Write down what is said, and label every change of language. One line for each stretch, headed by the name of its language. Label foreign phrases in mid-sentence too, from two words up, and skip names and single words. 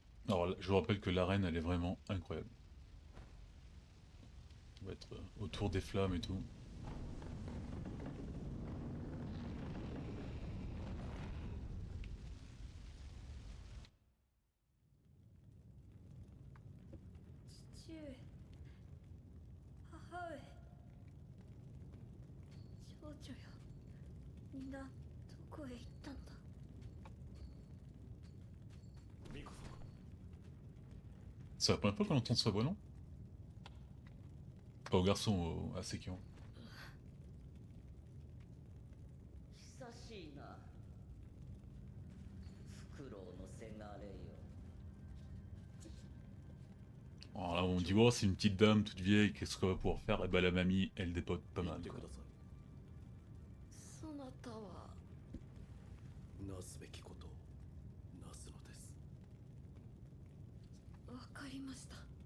French: Alors, je vous rappelle que l'arène, elle est vraiment incroyable. On va être autour des flammes et tout.
Japanese: 父上母上少女よみんなどこへ行ったんだ。ミコ様
French: C'est la première fois qu'on entend sa voix, non? Pas au garçon, à Sekion.
Japanese: 久しいなフクロウのせがれよ。
French: Alors là, on dit, oh, c'est une petite dame toute vieille, qu'est-ce qu'elle va pouvoir faire? Et bah, la mamie, elle dépote pas
Japanese: 言っ
French: mal.
Japanese: て
French: Quoi.
Japanese: ください。そなたはなすべきことをなすのです。わかりました。